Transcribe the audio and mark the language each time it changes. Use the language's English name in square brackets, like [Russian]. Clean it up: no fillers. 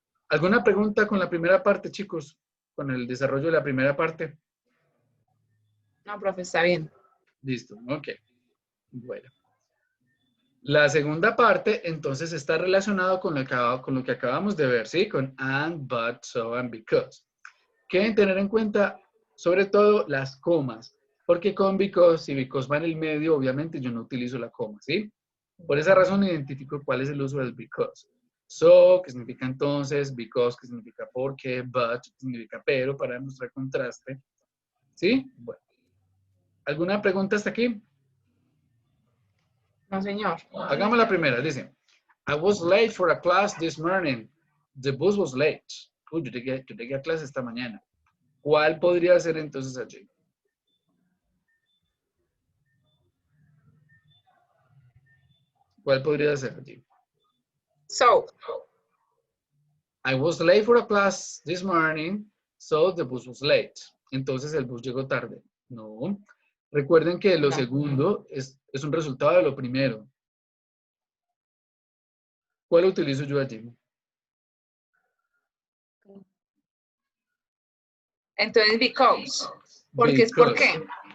[Spanish] ¿Alguna pregunta con la primera parte, chicos? Con el desarrollo de la primera parte. No, profe, está bien. Listo, ok. Bueno. La segunda parte, entonces, está relacionado con lo que acabamos de ver, ¿sí? Con and, but, so, and because. ¿Qué deben tener en cuenta? Sobre todo las comas. Porque con because, si because va en el medio, obviamente yo no utilizo la coma, ¿sí? Por esa razón identifico cuál es el uso del because. So, que significa entonces, because, que significa porque, but, que significa pero, para demostrar contraste. ¿Sí? Bueno. ¿Alguna pregunta hasta aquí? No, señor. Hagamos la primera, dice. [English] I was late for a class this morning. The bus was late. [Spanish] Uy, yo llegué a clase esta mañana. ¿Cuál podría ser entonces allí? ¿Cuál podría ser allí? [English] So. I was late for a class this morning, so the bus was late. [Spanish] Entonces el bus llegó tarde. No. Recuerden que lo segundo es un resultado de lo primero. ¿Cuál utilizo yo allí? Entonces, because. Porque es por qué.